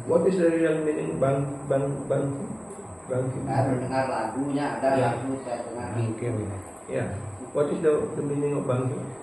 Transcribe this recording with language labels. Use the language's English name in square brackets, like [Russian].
[English] What is the real meaning Bangki? [Indonesian] Saya mendengar lagunya, ada Ya. lagu saya dengar. Ya. [English] What is the meaning of Bangki?